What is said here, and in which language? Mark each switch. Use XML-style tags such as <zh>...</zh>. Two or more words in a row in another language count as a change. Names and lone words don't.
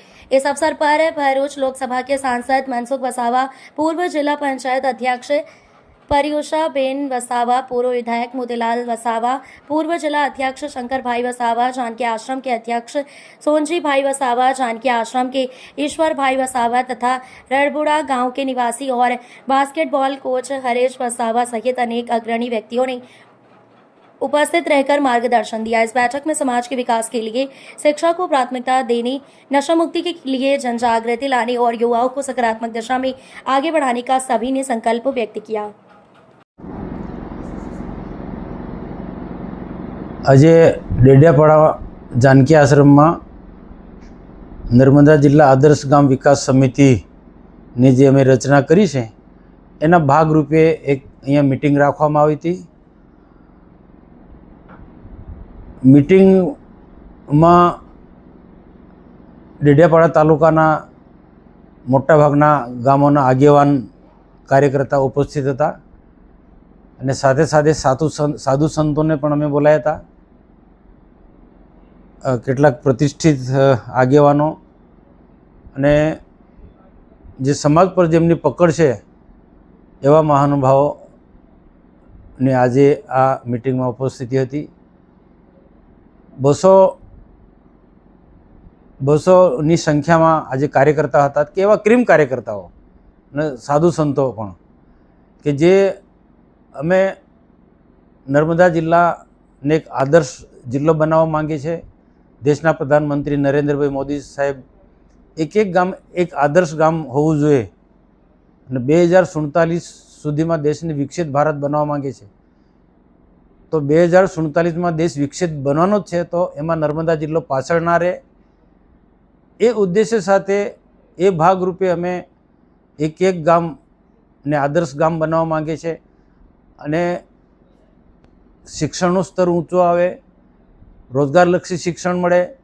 <hi>इस अवसर पर भरूच लोकसभा के सांसद मनसुख वसावा, पूर्व जिला पंचायत अध्यक्ष परियुषा बेन वसावा, पूर्व विधायक मोतीलाल वसावा, पूर्व जिला अध्यक्ष शंकर भाई वसावा, जानकी आश्रम के अध्यक्ष सोनजी भाई वसावा, जानकी आश्रम के ईश्वर भाई वसावा तथा रड़बुड़ा गांव के निवासी और बास्केटबॉल कोच हरेश वसावा सहित अनेक अग्रणी व्यक्तियों ने उपस्थित रहकर मार्गदर्शन दिया। इस बैठक में समाज के विकास के लिए शिक्षा को प्राथमिकता देने, नशा मुक्ति के लिए जन जागृति लाने और युवाओं को सकारात्मक दिशा में आगे बढ़ाने का सभी ने संकल्प व्यक्त किया।</hi> <gu>આજે ડેડિયાપાડા જાનકી આશ્રમ માં નર્મદા જિલ્લા આદર્શ ગામ વિકાસ સમિતિ ને જે અમે રચના કરી છે એના ભાગરૂપે એક અહીંયા મીટિંગ રાખવામાં આવી હતી। મીટિંગ માં ડેડિયાપાડા તાલુકાના મોટા ભાગના ગામોના આગેવાન કાર્યકર્તા ઉપસ્થિત હતા અને સાથે સાથે સાધુ સંતોને પણ અમે બોલાવ્યા હતા। કેટલાક પ્રતિષ્ઠિત આગેવાનો અને જે સમાજ પર જેમની પકડ છે એવા મહાનુભાવોની આજે આ મીટિંગમાં ઉપસ્થિતિ હતી। 200ની સંખ્યામાં આજે કાર્યકર્તા હતા કે એવા ક્રીમ કાર્યકર્તાઓ અને સાધુ સંતો પણ કે જે અમે નર્મદા જિલ્લાને એક આદર્શ જિલ્લો બનાવવા માંગીએ છીએ। દેશના પ્રધાનમંત્રી નરેન્દ્ર ભાઈ મોદી સાહેબ એક એક ગામ એક આદર્શ ગામ હોવું જોઈએ અને 2047 સુધીમાં દેશને વિકસિત ભારત બનાવવા માંગે છે। તો 2047 માં દેશ વિકસિત બનવાનો છે તો એમાં નર્મદા જિલ્લો પાછળ ના રહે એ ઉદ્દેશ્ય સાથે એ ભાગરૂપે અમે એક એક ગામ ને આદર્શ ગામ બનાવવા માંગે છે અને શિક્ષણનું સ્તર ઊંચો આવે, રોજગારલક્ષી શિક્ષણ મળે,</gu>